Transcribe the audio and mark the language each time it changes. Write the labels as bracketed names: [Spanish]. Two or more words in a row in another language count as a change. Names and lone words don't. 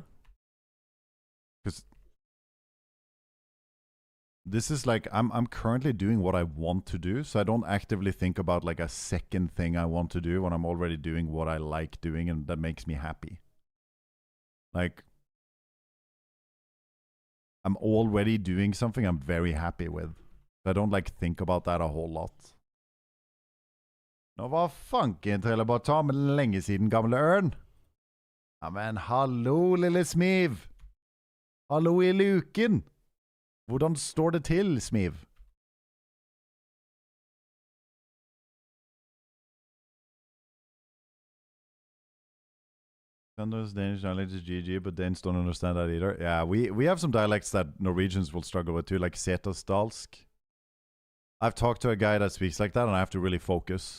[English] Because this is like I'm currently doing what I want to do, so I don't actively think about like a second thing I want to do when I'm already doing what I like doing and that makes me happy. Like I'm already doing something I'm very happy with. I don't like think about that a whole lot. [Norwegian] Nå var fanken Trille bare ta med lenge siden, gamle ørn. Ja, men hallo, lille Smiv. Hallo i luken. Hvordan står det til, Smiv? [English] Those Danish dialects is GG, but Danes don't understand that either. Yeah, we have some dialects that Norwegians will struggle with too, like Setesdalsk. I've talked to a guy that speaks like that, and I have to really focus.